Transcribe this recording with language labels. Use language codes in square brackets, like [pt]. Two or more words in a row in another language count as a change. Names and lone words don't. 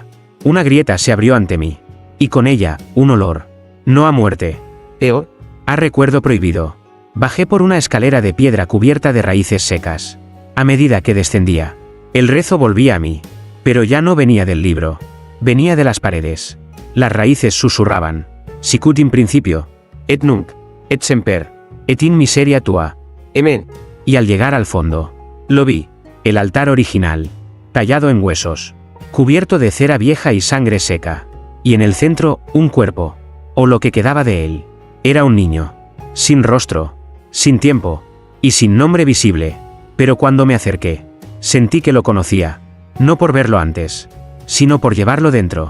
[es] Una grieta se abrió ante mí, y con ella, un olor. No a muerte. A recuerdo prohibido. Bajé por una escalera de piedra cubierta de raíces secas. A medida que descendía, el rezo volvía a mí, pero ya no venía del libro. Venía de las paredes. Las raíces susurraban. [la] Sicut in principio, et nunc, et semper, et in miseria tua. Amen. [es] Y al llegar al fondo, lo vi, el altar original, tallado en huesos, cubierto de cera vieja y sangre seca, y en el centro, un cuerpo, o lo que quedaba de él. Era un niño, sin rostro, sin tiempo, y sin nombre visible, pero cuando me acerqué, sentí que lo conocía, no por verlo antes, sino por llevarlo dentro.